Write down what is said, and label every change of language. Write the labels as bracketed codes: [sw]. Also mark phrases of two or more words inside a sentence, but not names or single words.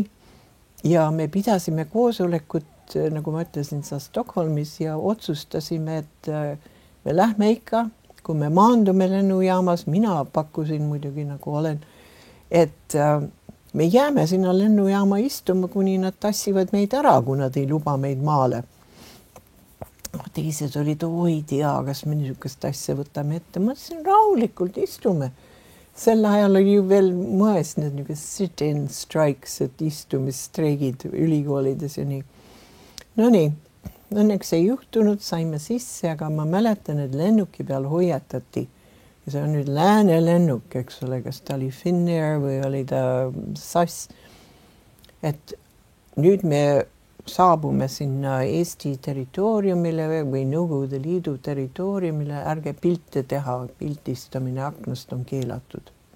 [et] Ja me pidasime koosolekut, nagu ma ütlesin, Stockholmis ja otsustasime, et me lähme ikka, kui me maandume lennujaamas, mina pakkusin muidugi nagu olen, et me jääme sinna lennujaama istuma, kuni nad tassivad meid ära, kui nad ei luba meid maale. Teised olid, oi tea, kas me niisugust asja võtame ette. Ma ütlesin, rahulikult istume. Sel ajal oli ju veel moes need [en] sit-in strikes, [et] et istumistreigid ülikoolides ja nii. No nii, õnneks ei juhtunud, saime sisse, aga ma mäletan, et lennuki peal hoiatati. Ja see on nüüd lääne lennuk, eks ole, kas ta oli Finnair või oli ta SAS. Et nüüd me saabume sinna Eesti territooriumile või Nõukogude Liidu territooriumile, ärge pilte teha, piltistamine aknast on keelatud.